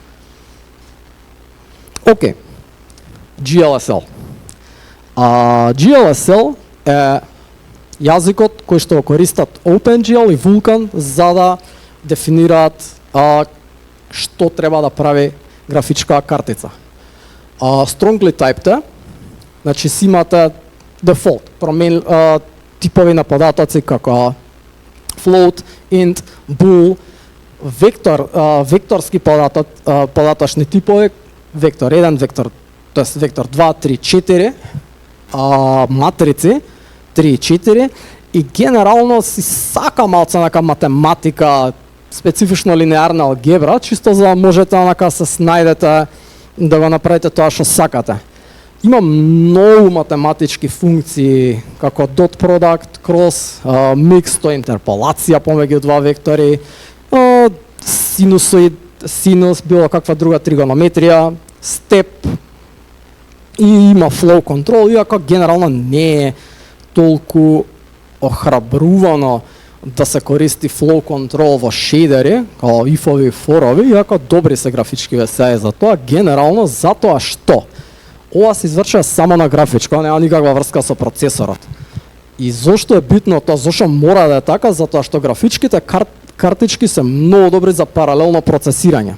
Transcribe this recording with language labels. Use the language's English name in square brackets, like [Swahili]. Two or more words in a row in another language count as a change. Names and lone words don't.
[Macedonian] Окей, GLSL. GLSL е јазикот кој што го користат OpenGL и Vulkan за да дефинираат што треба да прави графичка картица. [English] Strongly typed, [Macedonian] значи си имате дефолт, типови на податоци како [English] float, int, [Macedonian] bool, векторски податочни типови, вектор 1, вектор 2, 3, 4, матрици 3 и 4 и генерално си сака малце нака математика, специфично линеарна алгебра, чисто за да можете онака се снајдете да го направите тоа што сакате. Има многу математички функции, како [English] dot product, cross, mix, [Macedonian] тоа интерполација помеѓу два вектори, синус, било каква друга тригонометрија, step, и има [English] flow control, [Macedonian] иако генерално не е толку охрабрувано да се користи [English] flow control [Macedonian] во шейдери, као if-ови и for-ови, иако добри се графички весеја за тоа, генерално затоа што ова се извршува само на графичка, нема никаква врска со процесорот. И зошто е битно тоа, зошто мора да е така, затоа што графичките картички се многу добри за паралелно процесирање.